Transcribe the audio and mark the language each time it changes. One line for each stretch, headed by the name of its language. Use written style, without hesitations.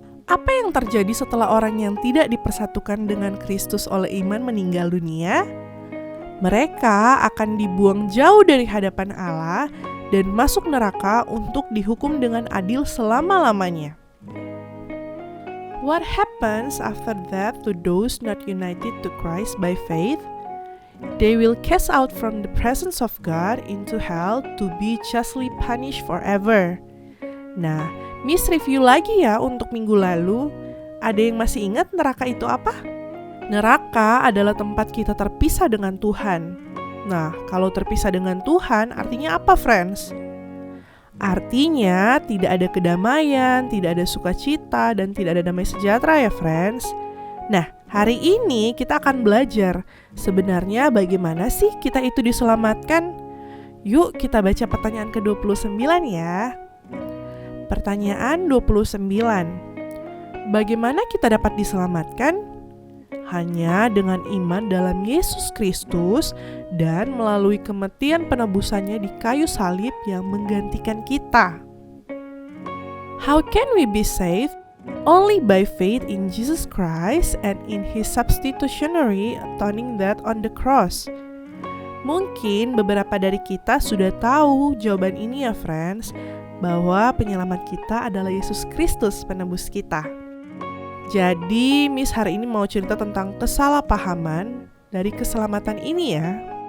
Indonesian: Apa yang terjadi setelah orang yang tidak dipersatukan dengan Kristus oleh iman meninggal dunia? Mereka akan dibuang jauh dari hadapan Allah dan masuk neraka untuk dihukum dengan adil selama-lamanya.
English: What happens after that to those not united to Christ by faith? They will cast out from the presence of God into hell to be justly punished forever.
Indonesian: Nah, Miss review lagi ya untuk minggu lalu. Ada yang masih ingat neraka itu apa? Neraka adalah tempat kita terpisah dengan Tuhan. Nah, kalau terpisah dengan Tuhan, artinya apa, friends? Artinya tidak ada kedamaian, tidak ada sukacita, dan tidak ada damai sejahtera ya, friends. Nah, hari ini kita akan belajar sebenarnya bagaimana sih kita itu diselamatkan. Yuk kita baca pertanyaan ke-29 ya. Pertanyaan 29. Bagaimana kita dapat diselamatkan? Hanya dengan iman dalam Yesus Kristus dan melalui kematian penebusannya di kayu salib yang menggantikan kita.
English: How can we be saved? Only by faith in Jesus Christ and in His substitutionary atoning death on the cross.
Indonesian: Mungkin beberapa dari kita sudah tahu jawaban ini ya friends, bahwa penyelamat kita adalah Yesus Kristus penebus kita. Jadi, Miss hari ini mau cerita tentang kesalahpahaman dari keselamatan ini ya.